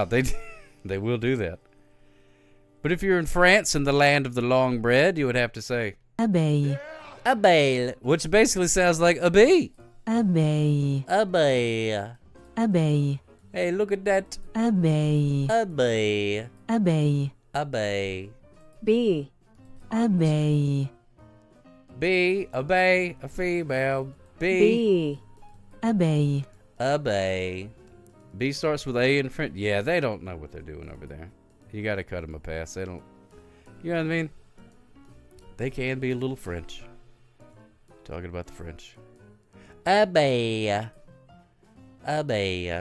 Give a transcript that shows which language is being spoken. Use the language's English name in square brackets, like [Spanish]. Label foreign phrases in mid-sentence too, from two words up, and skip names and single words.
[English] They will do that. But if you're in France, in the land of the long bread, you would have to say abeille. Abeille, which basically sounds like a bee. Abeille. Abeille. Abeille. Hey, look at that. Abeille. Abeille. Abeille. Abeille. Bee. Abeille. Bee, a bay, a female. Bee. Bee. Abeille. Abeille. B starts with A in French. Yeah, they don't know what they're doing over there. You gotta cut them a pass. They don't. You know what I mean? They can be a little French. Talking about the French. Abeille. Abeille.